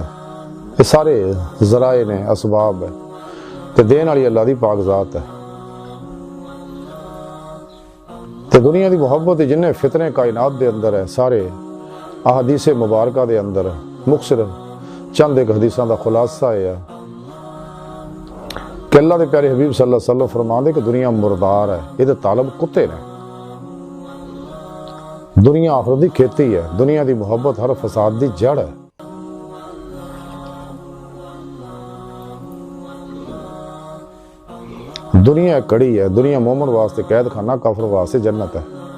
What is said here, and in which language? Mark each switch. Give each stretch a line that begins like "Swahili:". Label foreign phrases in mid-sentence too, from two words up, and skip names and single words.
Punjabi: یہ سارے ذرائع نے اسباب ہے تے دین والی اللہ دی پاک ذات ہے. تے دنیا دی محبت جنے فتنے کائنات دے اندر ہے سارے احادیث مبارکہ دے اندر مختصر چند اک حدیثاں دا خلاصہ ہے کہ اللہ دے پیارے حبیب
Arabic: صلى الله عليه وسلم
Punjabi: فرماندے کہ دنیا مردار ہے، ایہدے طالب کتے نے. دنیا آخرت دی کھیتی ہے، دنیا دی محبت ہر فساد دی جڑ ہے. دنیا کڑی ہے، دنیا مومن واسطے قید خانہ کافر واسطے جنت ہے.